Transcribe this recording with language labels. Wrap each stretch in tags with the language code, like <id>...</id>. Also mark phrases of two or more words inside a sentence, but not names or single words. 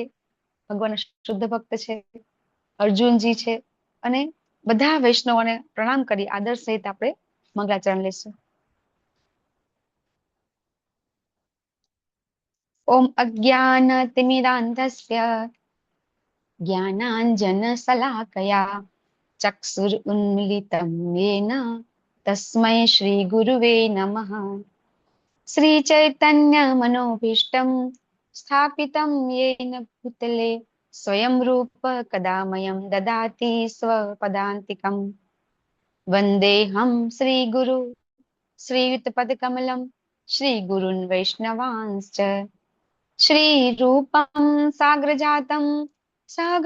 <gu>ભગવાન શુદ્ધ ભક્ત છે, અર્જુનજી છે અને બધા વૈષ્ણવોને પ્રણામ કરી આદર સહિત આપણે મંગલાચરણ લેશું.</gu> <sa>ઓમ અજ્ઞાનતિમિરાન્ધસ્ય જ્ઞાનાંજનશલાકયા ચક્ષુરુન્મિલિतं येन તસ્मै શ્રી ગુરુવે નમઃ. श्रीचैतन्यमनोभीष्टं स्थापितं येन भूतले स्वयं रूप कदा मह्यं ददाति स्वपदान्तिकम्. वन्देऽहं श्रीगुरु श्रीयुतपदकमलं श्रीगुरून् वैष्णवांश्च श्रीरूपं साग्रजातं सहगण</sa>